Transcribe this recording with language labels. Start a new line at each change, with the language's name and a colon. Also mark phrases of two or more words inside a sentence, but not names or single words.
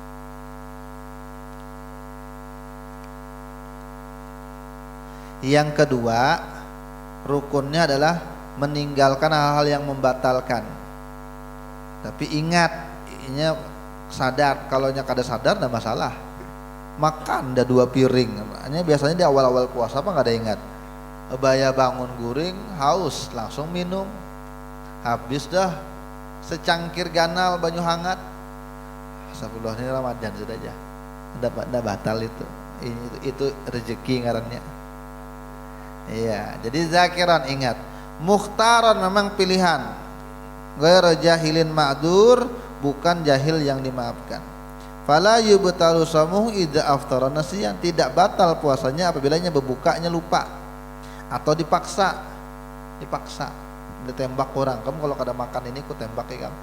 Indonesian: Yang kedua, rukunnya adalah meninggalkan hal-hal yang membatalkan. Tapi ingat, ini sadar, kalau kada sadar tidak masalah.
Banjar: Makan dah 2 piring.
Indonesian: Hanya biasanya di awal-awal puasa apa nggak ada ingat.
Banjar: Baya bangun guring, haus, langsung minum. Habis dah secangkir ganal banyu hangat.
Indonesian: Astagfirullah, ini Ramadan sudah aja.
Banjar: Ndak batal itu. Itu rezeki ngarannya.
Indonesian: Iya, jadi zakiran ingat, mukhtaran memang pilihan.
Arabic: غير جاهل معذور,
Indonesian: bukan jahil yang dimaafkan.
Arabic: فلا يبطل صومه إذا أفطر ناسيا,
Indonesian: tidak batal puasanya apabila berbukanya lupa atau dipaksa.
Banjar: Ditembak orang, kamu kalau kada makan ini ku tembak ya kamu.